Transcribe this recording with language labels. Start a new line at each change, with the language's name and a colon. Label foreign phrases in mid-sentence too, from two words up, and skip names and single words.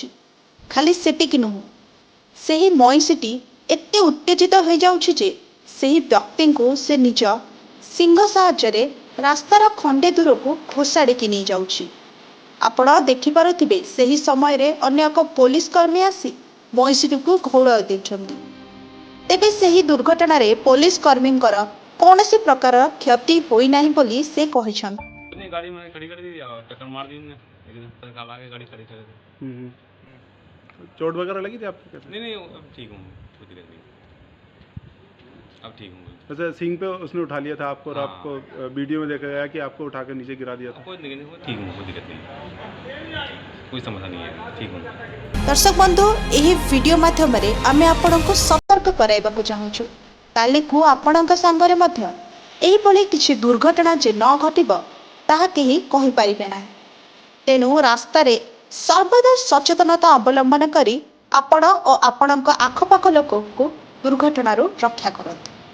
Odia: ଖାଲି ସେତିକି ନୁହେଁ, ସେହି ମଇଁଷିଟି ଏତେ ଉତ୍ତେଜିତ ହୋଇଯାଉଛି ଯେ ସେହି ବ୍ୟକ୍ତିଙ୍କୁ ସେ ନିଜ ଶିଙ୍ଗ ସାହାଯ୍ୟରେ ରାସ୍ତାର ଖଣ୍ଡେ ଦୂରକୁ ଘୋଷାଡ଼ିକି ନେଇଯାଉଛି। ଆପଣ ଦେଖିପାରୁଥିବେ ସେହି ସମୟରେ ଅନ୍ୟ ଏକ ପୋଲିସ କର୍ମୀ ଆସି ମଇଁଷିଟିକୁ ଘଉଡ଼ାଇ ଦେଉଛନ୍ତି। ତେବେ ସେହି ଦୁର୍ଘଟଣାରେ ପୋଲିସ କର୍ମୀଙ୍କର କୌଣସି ପ୍ରକାର କ୍ଷତି ହୋଇନାହିଁ ବୋଲି ସେ କହିଛନ୍ତି।
Hindi: गाड़ी में खड़ी कर दी और टक्कर मार दी उन्होंने, एकदम काला के गाड़ी खड़ी कर दी। चोट वगैरह लगी थी आपको? कैसे? नहीं अब ठीक हूँ, कोई दिक्कत नहीं, अब ठीक हूँ। वैसे सिंग पे उसने उठा लिया था आपको और हाँ। आपको वीडियो में देखा गया कि आपको उठाकर नीचे गिरा दिया था। कोई दिक्कत नहीं, ठीक हूँ, कोई दिक्कत नहीं, कोई समस्या नहीं है, ठीक हूँ। दर्शक बंधु,
Odia: ଏହି ଭିଡ଼ିଓ ମାଧ୍ୟମରେ ଆମେ ଆପଣଙ୍କୁ ସତର୍କ କରାଇବାକୁ ଚାହୁଁଛୁ କାଲିକୁ ଆପଣଙ୍କ ସାଙ୍ଗରେ ମଧ୍ୟ ଏହିଭଳି କିଛି ଦୁର୍ଘଟଣା ଯେ ନ ଘଟିବ ତାହା କେହି କହିପାରିବେ ନାହିଁ। ତେଣୁ ରାସ୍ତାରେ ସର୍ବଦା ସଚେତନତା ଅବଲମ୍ବନ କରି ଆପଣ ଓ ଆପଣଙ୍କ ଆଖପାଖ ଲୋକଙ୍କୁ ଦୁର୍ଘଟଣାରୁ ରକ୍ଷା କରନ୍ତୁ।